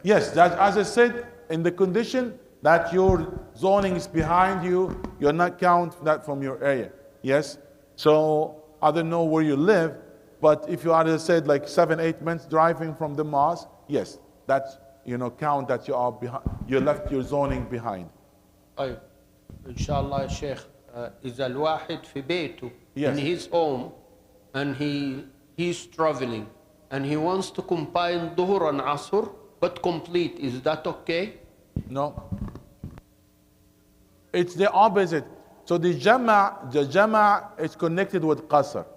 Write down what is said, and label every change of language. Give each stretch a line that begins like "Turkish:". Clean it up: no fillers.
English: Yes, that, as I said, in the condition that your zoning is behind you, you're not count that from your area. Yes? So I don't know where you live, but if you are, as I said, like 7-8 minutes driving from the mosque, yes, that's, count that you are behind, you left your zoning behind.
Arabic: طيب إن شاء الله يا شيخ إذا الواحد في بيته
English: Yes. in his home and he's traveling and he wants to combine ظهر and عصر but complete, is that okay? No. It's the opposite. So the jama' is connected with qasr.